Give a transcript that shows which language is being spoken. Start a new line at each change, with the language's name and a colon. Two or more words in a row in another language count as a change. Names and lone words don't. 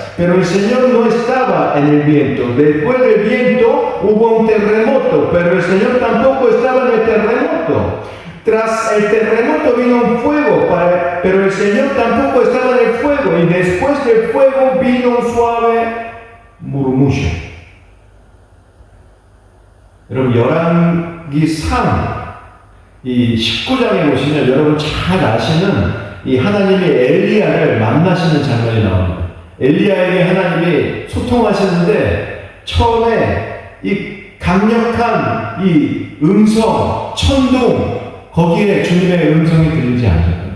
Spanish: Pero el Señor no estaba en el viento. Después del viento hubo un terremoto, pero el Señor tampoco estaba en el terremoto. Tras el terremoto vino un fuego, pero el Señor tampoco estaba en el fuego. Y después del fuego vino un suave murmullo.
Korean: 여러분, 열왕기상 이 19장에 보시면 여러분 잘 아시는 이 하나님의 엘리야를 만나시는 장면이 나옵니다. 엘리야에게 하나님이 소통하시는데 처음에 이 강력한 이 음성, 천둥, 거기에 주님의 음성이 들리지 않았다는 거죠.